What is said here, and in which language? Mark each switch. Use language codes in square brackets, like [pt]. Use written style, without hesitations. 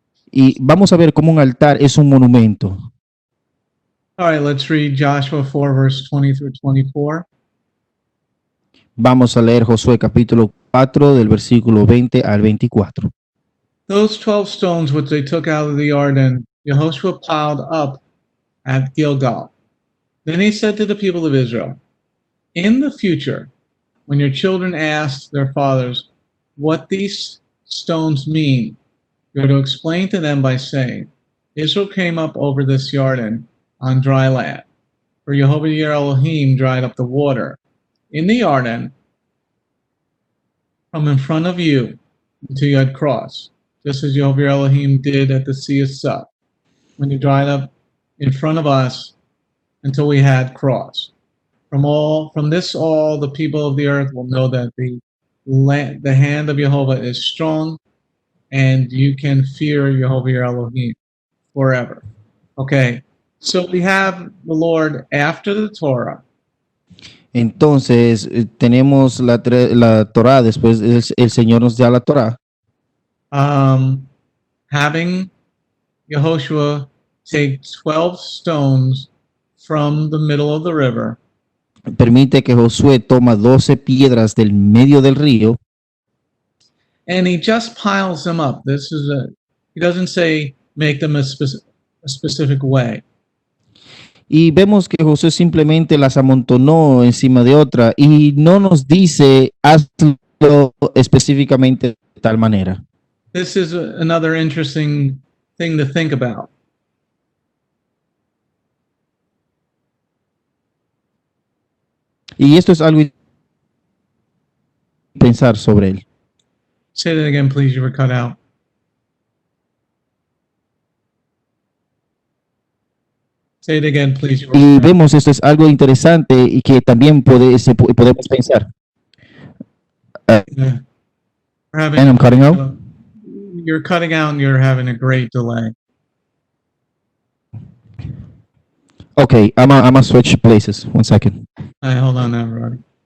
[es] Y vamos a ver cómo un altar es un monumento. [en] All right, let's read Joshua 4, verse 20 through 24. [es] Vamos a leer Josué capítulo 4 del versículo 20 al 24. [en] Those 12 stones which they took out of the Jordan, Jehoshua piled up at Gilgal. Then he said to the people of Israel, in the future, when your children ask their fathers what these stones mean, you're to explain to them by saying, Israel came up over this Jordan on dry land, for Jehovah your Elohim dried up the water in the Jordan from in front of you until you had crossed, just as Jehovah your Elohim did at the Sea of Sup, when he dried up in front of us until we had crossed. From this all the people of the earth will know that the hand of Jehovah is strong, and you can fear Jehovah your Elohim forever. Okay, so we have the Lord after the Torah. [es] Entonces, tenemos la Torah, después el Señor nos da la Torah. [en] Having Yehoshua take 12 stones from the middle of the river. [es] Permite que Josué toma 12 piedras del medio del río. [en] And he just piles them up. He doesn't say make them a specific way. [es] Y vemos que Josué simplemente las amontonó encima de otra y no nos dice hazlo específicamente de tal manera. [en] This is another interesting thing to think about. [es] Y esto es algo pensar sobre él. [en] Say that again, please. You were cut out. Say it again, please. You were [es] Y [en] cut out. [es] vemos esto es algo interesante y que también podemos pensar. [en] Yeah. And I'm cutting out? You're cutting out and you're having a great delay. Okay, I'm gonna switch places. 1 second. All right, hold on now, everybody.